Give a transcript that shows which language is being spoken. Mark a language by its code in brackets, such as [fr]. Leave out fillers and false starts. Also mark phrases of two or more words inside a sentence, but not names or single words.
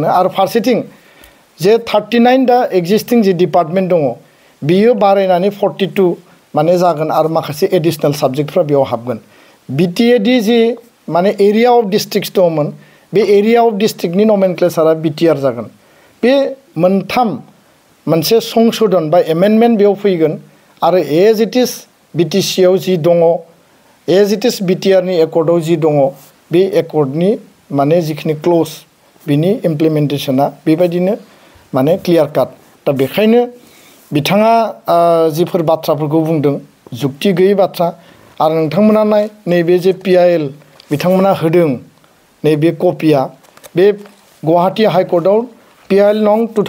[brx] आरो फारसेथिं जे 39 दा एक्जिस्टिं जि डिपार्टमेन्ट दङ बियो बारायनानै 42 माने जागोन आरो माखासे एडिशनेल साबजेक्टफ्रा बेयाव हाबगोन। बिटिएडि जि माने [en] area of districts [brx] दङमोन बे एरिया अफ डिस्ट्रिक्टनि नमेनक्लेचारा बिटिआर जागोन। बे मोनथाम मोनसे संशोधन बा एमेन्डमेन्ट बेयाव फैगोन आरो [en] as it is [brx] बिटिसिआव जि दङ [en] as it is [brx] बिटिआरनि एकर्डआव जि दङ बे एकर्डनि माने जिखिनि क्लज बिनि इमप्लिमेन्टेसना बेबायदिनो माने [en] clear cut. [brx] दा बेखायनो बिथाङा जिफोर बाथ्राफोरखौ बुंदों जुक्ति गैयै बाथ्रा। आरो नोंथांमोना नाय नैबे जे पिआइएल बिथांमोना होदों नैबे कपिया बे गुवाहाटी हाइकर्टआव पिआइएल नं